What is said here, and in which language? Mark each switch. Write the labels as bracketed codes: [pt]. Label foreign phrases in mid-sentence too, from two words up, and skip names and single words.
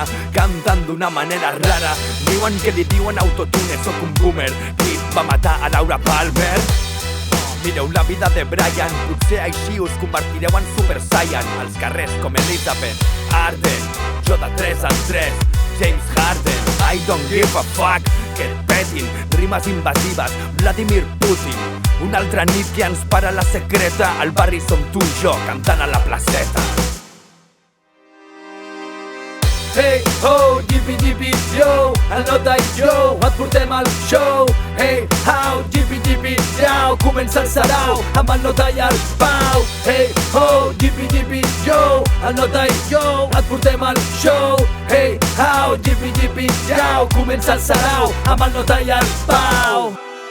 [ca] Canten d'una manera rara. Diuen que li diuen autotune, sóc un boomer. Qui va matar a Laura Palmer? Mireu la vida de Brian, potser així us convertireu en Super Saiyan. Als carrers com Elizabeth Arden, jo de 3 en 3, James Harden. [en] I don't give a fuck, [ca] que et petin. Rimes invasives, Vladimir Putin. Una altra nit que ens para la secreta. Al barri som tu i jo, cantant a la placeta. [en] Hey, ho, yippie, yippie, yo, [ca] el nota i jo, et portem al show. [en] Hey, how, yippie, yippie, [ca] yo, comença el sarau amb el nota i el pau. [en] Hey, ho, yippie, yippie, yo, [ca] el nota i jo, et portem al show. [en] Hey, how, yippie, yippie, [ca] yo, comença el sarau amb el nota i el pau.